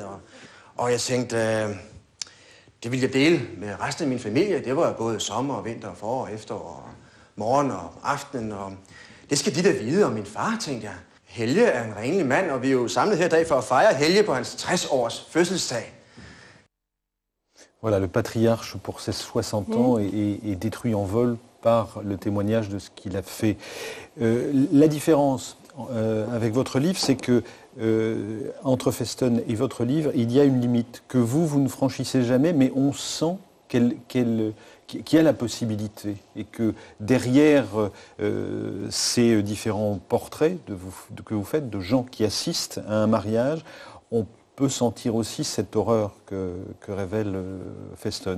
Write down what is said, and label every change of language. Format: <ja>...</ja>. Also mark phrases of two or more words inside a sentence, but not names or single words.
<da>Og jeg tænkte, det ville jeg dele med resten af min familie. Det var både sommer, vinter, forår, efterår, morgen og aftenen. Og det skal de da vide om min far, tænkte jeg. Helge er en renlig mand, og vi er jo samlet her i dag for at fejre Helge på hans 60-års fødselsdag.</da> <fr>Voilà, le patriarche pour ses 60 ans est détruit en vol par le témoignage de ce qu'il a fait. La différence avec votre livre, c'est que entre Festen et votre livre, il y a une limite que vous ne franchissez jamais, mais on sent qu'il y a la possibilité et que derrière ces différents portraits que vous faites de gens qui assistent à un mariage, on peut sentir aussi cette horreur que révèle Festen.</fr>